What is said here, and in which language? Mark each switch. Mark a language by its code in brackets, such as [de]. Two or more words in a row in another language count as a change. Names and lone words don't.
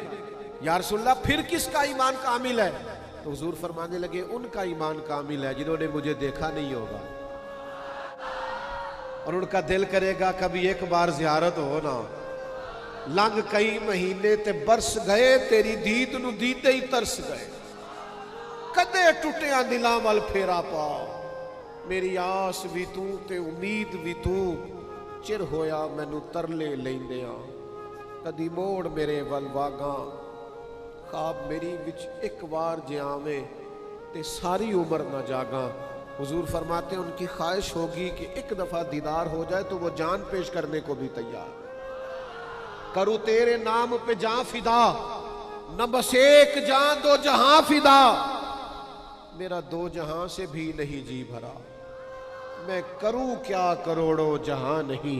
[ur] یا رسول اللہ پھر کس کا ایمان کامل ہے؟ تو حضور فرمانے لگے ان کا ایمان کامل ہے جنہوں نے مجھے دیکھا نہیں ہوگا اور ان کا دل کرے گا کبھی ایک بار زیارت ہو نا۔ [pa] لنگ کئی مہینے تے برس گئے تیری دید نو دیتے ہی ترس گئے، کدے ٹوٹیاں دلاں ول پھیرا پا، میری آس بھی تو تے امید بھی تو، چر ہویا مینوں ترلے لیندیاں، کدی موڑ میرے ول واگاں، خواب میری وچ ایک بار جے آویں تے ساری عمر نہ جاگاں۔ [ur] حضور فرماتے ہیں ان کی خواہش ہوگی کہ ایک دفعہ دیدار ہو جائے تو وہ جان پیش کرنے کو بھی تیار، کروں تیرے نام پہ جان فدا، نہ بس ایک جان دو جہاں فدا، میرا دو جہاں سے بھی نہیں جی بھرا، میں کروں کیا کروڑوں جہاں نہیں۔